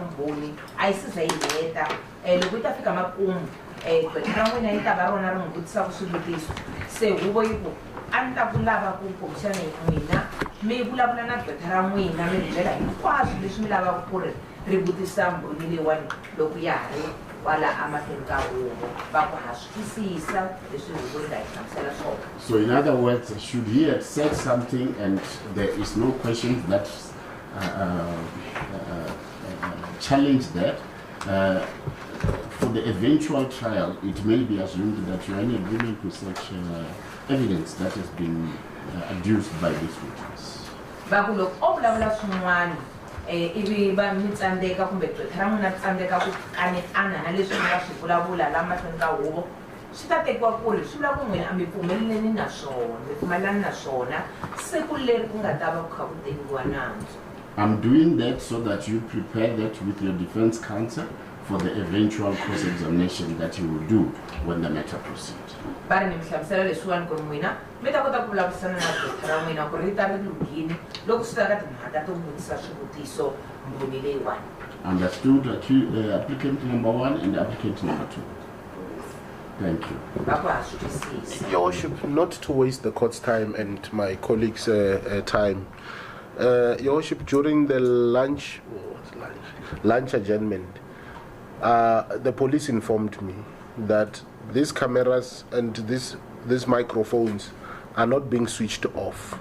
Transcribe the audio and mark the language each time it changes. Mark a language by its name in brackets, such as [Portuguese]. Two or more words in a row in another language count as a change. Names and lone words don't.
[Tsonga] vumbhoni a yi si za yi heta loko yi ta fika makumu gqweta ra n'wina yi ta va rona ri n'wi vutisaka swivutiso se huvo yi ku a ni ta ku lava ku kumbexana hi n'wina mi vulavula na gqweta ra n'wina mi ri byela hinkwaswo leswi mi lavaka ku ri ri vutisa mbhoni leyiwani loko ya ha ri kwala amahlweni ka huvo va ku ha swi twisisa leswi huvo ri nga hi hlamusela swona. [English] So in other words, should he have said something and there is no question that challenge that, for the eventual trial, it may be assumed that you are in agreement with such evidence that has been adduced by this witness. [Tsonga] Va ku loko o vulavula swin'wana ivi va mi tsandzeka kumbe gqweta ra n'wina tsandzeka ku kanetana na leswi mi nga swi vulavula la mahlweni ka huvo swi ta tekiwa ku ri swi vula ku n'wina a mi pfumelelani na swona mi pfumelelani na swona siku leri ku nga ta va ku kha ku tengiwa nandzu. [English] I'm doing that so that you prepare that with your defense counsel for the eventual cross-examination that you will do when the matter proceeds. [Tsonga] Va ri ni mi hlamusela leswiwani ku ri n'wina mi ta kota ku vulavurisana na gqweta ra n'wina ku ri ri ta ri lunghini loko swi ta ka timhaka to vutisa swivutiso mbhoni leyiwani. [English] Understood, applicant number 1 and applicant number 2. Thank you. [Tsonga] Va ku ha swi twisisa. [English] Your Worship, not to waste the court's time and my colleagues' time, Your Worship, during the lunch adjournment, the police informed me that these cameras and these microphones are not being switched off.